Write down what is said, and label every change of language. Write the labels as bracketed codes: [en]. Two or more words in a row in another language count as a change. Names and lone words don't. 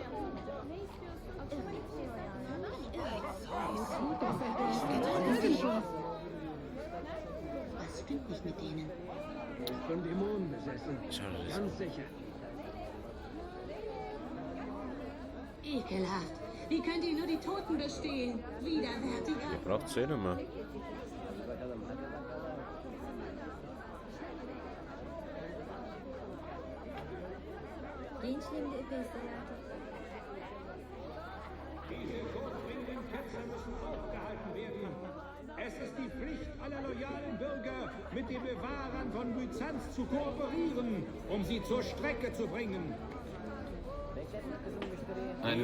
[de] Was stimmt nicht mit denen? Von Dämonen besessen. Schade, das Ganz sicher. Ekelhaft. Wie könnt ihr nur die Toten bestehen? Widerwärtiger. braucht es eh nicht mehr. [tr] Gençliğimde epey seyahat [de] Diese todbringenden Ketzer müssen aufgehalten werden. Es ist die Pflicht aller loyalen Bürger, mit den Bewahrern von Byzanz zu kooperieren, um sie zur Strecke zu bringen. Eine